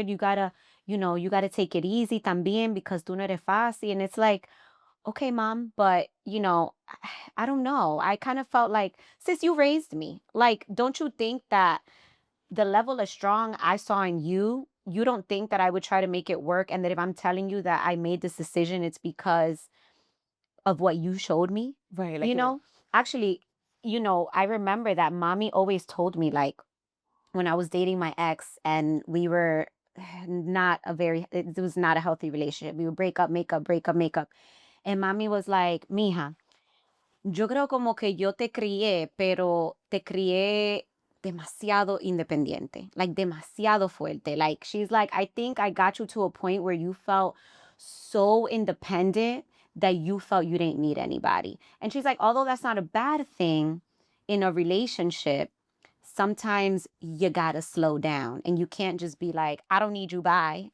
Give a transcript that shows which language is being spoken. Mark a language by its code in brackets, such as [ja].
[en] You gotta, you know, you gotta take it easy también because [es] tú no eres fácil. [en] And it's like, okay, mom, but you know, I don't know. I kind of felt like, sis, you raised me. Like, don't you think that the level of strong I saw in you, you don't think that I would try to make it work? And that if I'm telling you that I made this decision, it's because of what you showed me? Right. Like you know, actually, you know, I remember that mommy always told me, like, when I was dating my ex and we were it was not a healthy relationship. We would break up, make up, break up, make up. And mommy was like, [es] mija, yo creo como que yo te crié, pero te crié demasiado independiente, like demasiado fuerte. [en] Like, she's like, I think I got you to a point where you felt so independent that you felt you didn't need anybody. And she's like, although that's not a bad thing in a relationship, sometimes you gotta slow down and you can't just be like, I don't need you, bye.